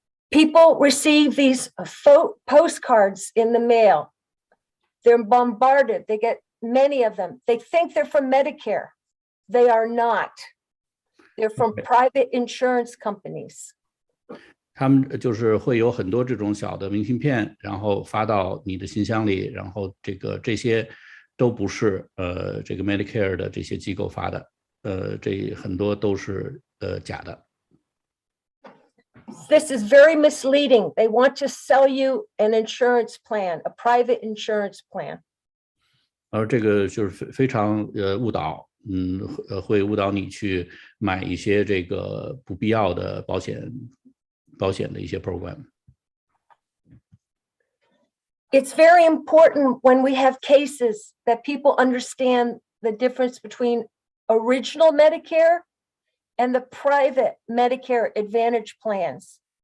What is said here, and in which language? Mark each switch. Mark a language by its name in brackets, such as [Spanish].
[English] People receive these postcards in the mail. They're bombarded. They get many of them. They think they're from Medicare. They are not. They're from private insurance companies. [Chinese] 他们就是会有很多这种小的明信片，然后发到你的信箱里，然后这些都不是这个 Medicare 的这些机构发的，这很多都是假的。 [English] This is very misleading. They want to sell you an insurance plan, a private insurance plan. [Chinese] 而这个就是非常误导，会误导你去买一些这个不必要的保险的一些 program。 [English] It's very important when we have cases that people understand the difference between original Medicare and the private Medicare Advantage plans.